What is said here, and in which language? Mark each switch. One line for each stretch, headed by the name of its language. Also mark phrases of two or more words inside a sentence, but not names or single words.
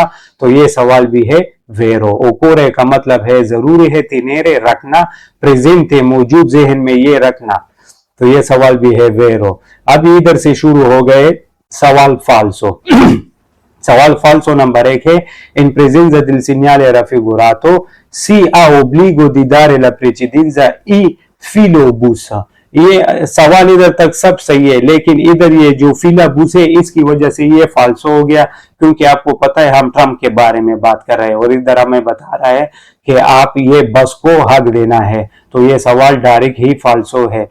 Urdu: تو یہ سوال بھی ہے ویرو. اوکورے کا مطلب ہے ضروری ہے، تینیرے رکھنا، پریزینٹے موجود ذہن میں یہ رکھنا، تو یہ سوال بھی ہے ویرو. اب ادھر سے شروع ہو گئے سوال فالسو سوال فالسو نمبر 1 ہے,
Italian: in presenza del segnale raffigurato si ha obbligo di dare la precedenza i filobus।
Urdu: یہ سوال ادھر تک سب صحیح ہے، لیکن ادھر یہ جو فلابس ہے اس کی وجہ سے یہ فالسو ہو گیا، کیونکہ آپ کو پتہ ہے ہم ٹرمپ کے بارے میں بات کر رہے ہیں اور ادھر ہمیں بتا رہا ہے کہ آپ یہ بس کو حق دینا ہے، تو یہ سوال ڈائریکٹ ہی فالسو ہے.